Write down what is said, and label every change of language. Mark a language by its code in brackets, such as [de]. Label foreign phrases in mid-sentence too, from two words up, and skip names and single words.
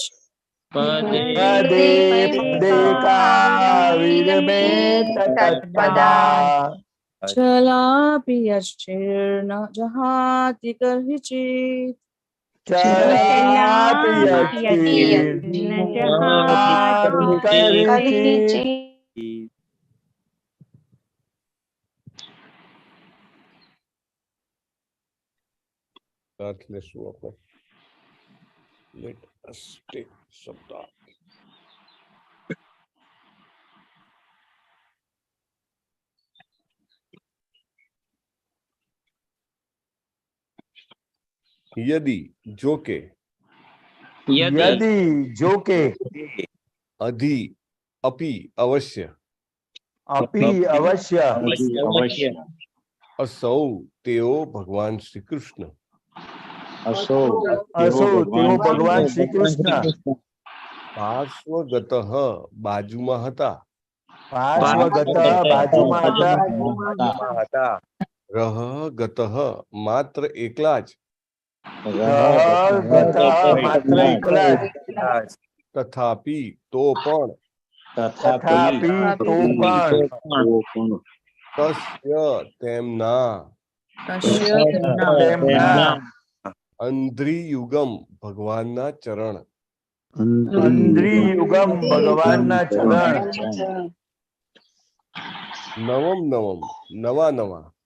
[sa] पदे पदे काविरमेत तत्पदात् चलापि यश्चेन्न जहाति कर्हिचित् चलापि अच्छीर्न जहाति करिचित् [gu] લેશું આપણે. [en] Let us take શબ્દ. [gu] यदि જો કે यदि જો કે [sa] अधि अपि अवश्य अपि अवश्य [gu] असौ તેઓ ભગવાન શ્રી કૃષ્ણ असौ તેઓ ભગવાન શ્રી કૃષ્ણ पार्श्वगतः बाजुમાં હતા पार्श्वगतः बाजुમાં હતા रहगतः માત્ર એકલા જ रहगतः માત્ર એકલા જ तथापि તો પણ तथापि તો પણ तस्य તેમના અંધ્રિયુગમ ભગવાનના ચરણ અંધ્રિયુગમ ભગવાનના ચરણ નવમ નવમ નવા નવા